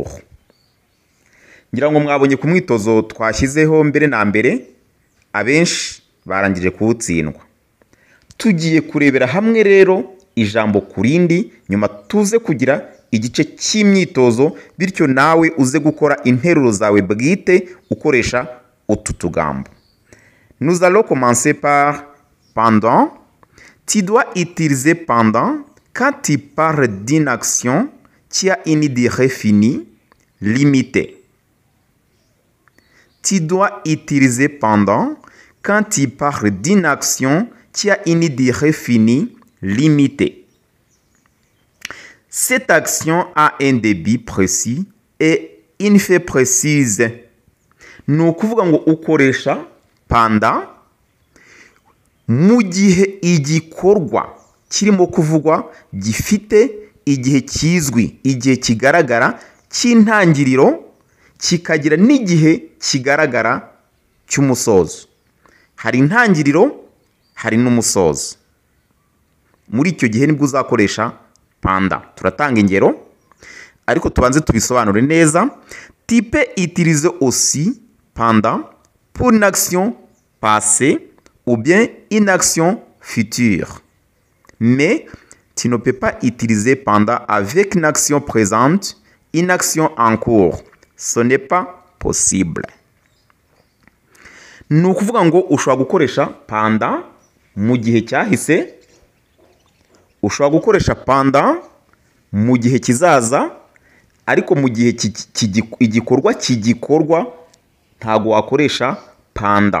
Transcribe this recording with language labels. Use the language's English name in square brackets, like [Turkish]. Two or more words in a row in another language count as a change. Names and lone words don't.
[Kinyarwanda] Ngira ngo mwabonye ku mwitozo twashyizeho mbere na mbere, abenshi barangije kuwutsindwa. Tugiye kurebera hamwe rero ijambo ku rindi, nyuma tuze kugira igice cy'imyitozo, bityo nawe uze gukora interuro zawe bwite ukoresha utu tugambo. [French] Nous allons commencer par pendant. Tu dois utiliser pendant quand tu parles d'une action qui a une durée finie, limitée. Tu dois utiliser pendant quand tu parles d'une action qui a une durée finie, limitée. Cette action a un début précis et une fin précise. [Kinyarwanda] Ni ukuvuga ngo ukoresha pendant mu gihe igikorwa kirimo kuvugwa gifite igihe kizwi, igihe kigaragara cy'intangiriro, kikagira n'igihe kigaragara cy'umusozo. Hari intangiriro, hari n'umusozo. Muri icyo gihe nibwo uzakoresha pendant. Turatanga ingero, ariko tubanze tubisobanure neza. [French] Tu peux utiliser aussi pendant pour une action passée ou bien une action future. Mais tu ne peux pas utiliser pendant avec une action présente, une action en cours. Ce n'est pas possible. [Kinyarwanda] Ni ukuvuga ngo ushobora gukoresha pendant mu gihe cyahise, ushobora gukoresha pendant mu gihe kizaza, ariko mu gihe igikorwa kigikorwa ntago wakoresha pendant.